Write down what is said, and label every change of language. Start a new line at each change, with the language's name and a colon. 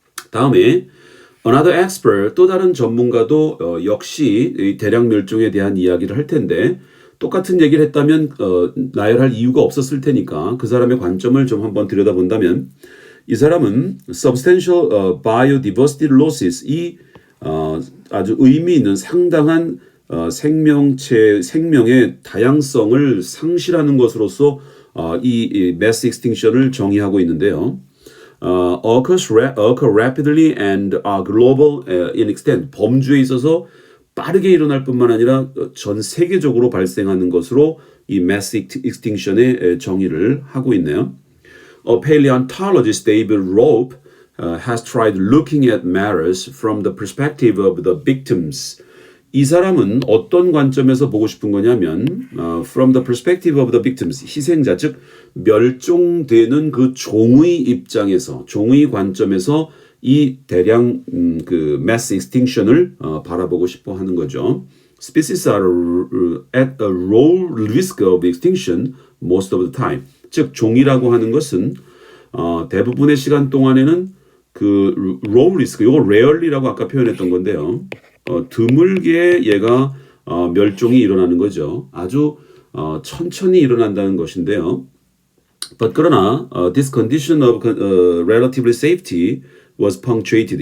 Korean: 다음에 Another expert, 또 다른 전문가도 역시 이 대량 멸종에 대한 이야기를 할 텐데 똑같은 얘기를 했다면 나열할 이유가 없었을 테니까 그 사람의 관점을 좀 한번 들여다본다면 이 사람은
English: substantial biodiversity losses,
Korean: 이 아주 의미 있는 상당한 생명의 다양성을 상실하는 것으로서 이 mass extinction을 정의하고 있는데요.
English: occur rapidly and are global in extent.
Korean: 범주에 있어서 빠르게 일어날 뿐만 아니라 전 세계적으로 발생하는 것으로 이 mass extinction의 정의를 하고 있네요.
English: Paleontologist David Rope has tried looking at matters from the perspective of the victims.
Korean: 이 사람은 어떤 관점에서 보고 싶은 거냐면
English: from the perspective of the victims,
Korean: 희생자, 즉 멸종되는 그 종의 입장에서, 종의 관점에서 이 대량 그 mass extinction을 바라보고 싶어 하는 거죠.
English: Species are at a low risk of extinction most of the time.
Korean: 즉 종이라고 하는 것은 대부분의 시간 동안에는 그 low risk, 이거 rarely라고 아까 표현했던 건데요. 드물게 얘가 멸종이 일어나는 거죠. 아주 천천히 일어난다는 것인데요.
English: But
Korean: 그러나
English: this condition of relatively safety was punctuated.